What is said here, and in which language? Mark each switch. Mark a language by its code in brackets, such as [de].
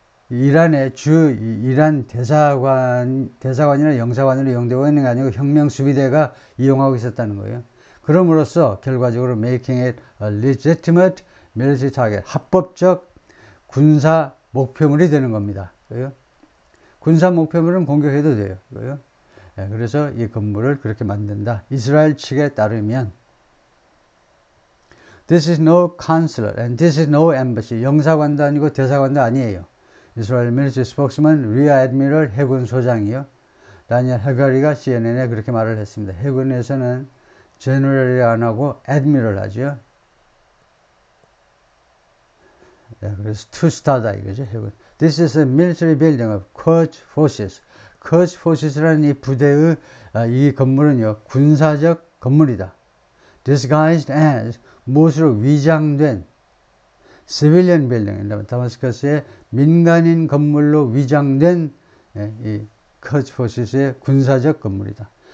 [ko] 이란의 이란 대사관이나 영사관으로 이용되고 있는 게 아니고 혁명수비대가 이용하고 있었다는 거예요. 그럼으로써 결과적으로 [en] making it a legitimate military target, [ko] 합법적 군사 목표물이 되는 겁니다. 그래요? 군사 목표물은 공격해도 돼요. 그래요? 네, 그래서 이 건물을 그렇게 만든다. 이스라엘 측에 따르면 [en] This is no consulate and this is no embassy. [ko] 영사관도 아니고 대사관도 아니에요. 이스라엘 military spokesman 리아 애드미럴 해군 소장이요. 다니엘 하가리가 CNN에 그렇게 말을 했습니다. 해군에서는 제너럴이 안 하고 애드미럴 하죠. 네, 그래서 투스타다 이거죠. 해군. [en] This is a military building of Quds forces. [ko] Quds forces라는 이 부대의 이 건물은요 군사적 건물이다. [en] Disguised as [ko] 무엇으로 위장된 [en] civilian building, [ko] 다마스커스의 민간인 건물로 위장된 이 Quds forces의 군사적 건물이다.